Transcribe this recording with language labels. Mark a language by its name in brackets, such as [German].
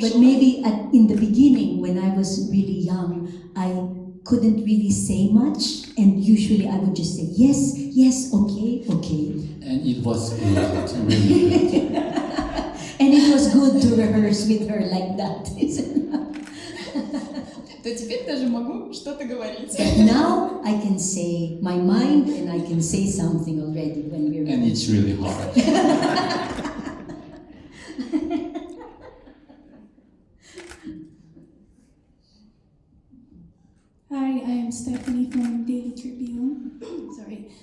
[English] But maybe in the beginning, when I was really young, I couldn't really say much, and usually I would just say, yes, yes, okay, okay. And it was good, really good. And it was good to rehearse with her like that, isn't it? [Russian] То теперь даже могу что-то говорить. [English] But now I can say my mind, and I can say something already when we're And it's really hard. Hi, I am Stephanie from Daily Tribune. Sorry.